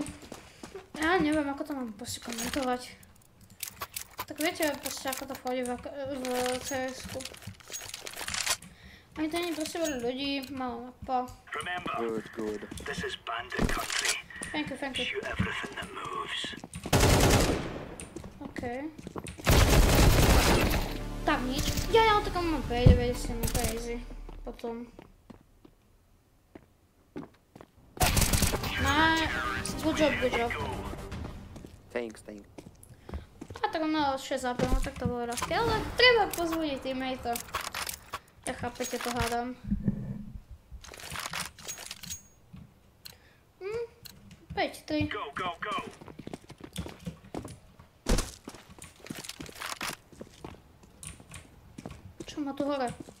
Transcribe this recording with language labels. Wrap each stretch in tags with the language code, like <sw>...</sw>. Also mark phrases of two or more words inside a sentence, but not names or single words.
<sk>Ja neviem, ako to mám proste komentovať. Tak viete proste, ako to chodí v CS-ku. Ani to nie je proste veľa ľudí, malá mapa.</sk> <en>Remember, Good. this is bandit country. Thank you. Shoot everything that moves.</en> <sk>Ok. Tak nič. Ja to komu mám prejde, veď si na crazy. Potom.</sk> <en>Good job. Thanks.</en> <sk>A tak on mal 6 AP, no tak to bolo ľahké, ale treba pozbudiť teammate. Ja chápete, to hádam. 5-3.</sk> <en>Go.</en> <sk>Čo má tu hore?</sk>